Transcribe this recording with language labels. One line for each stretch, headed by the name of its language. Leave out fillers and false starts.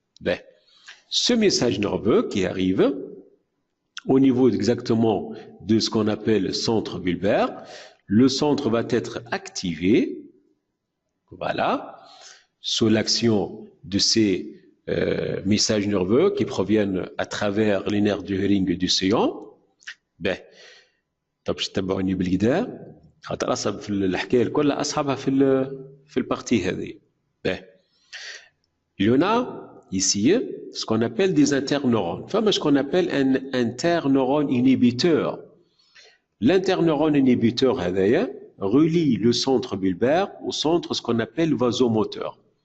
French: Ben, ce message nerveux qui arrive au niveau exactement de ce qu'on appelle centre bulbaire, le centre va être activé, voilà, sous l'action de ces messages nerveux qui proviennent à travers les nerfs du Hering et du sillon.
Arabic: Ben, طب تتبعوني بالكدا خاطر اصعب في الحكايه الكل اصعبها في البارتي هذه.
French: Ben, il y en a ici ce qu'on appelle des interneurones. Enfin, ce qu'on appelle un interneurone inhibiteur. L'interneurone inhibiteur هذايا relie le centre bulbaire au centre ce qu'on appelle vasomoteur.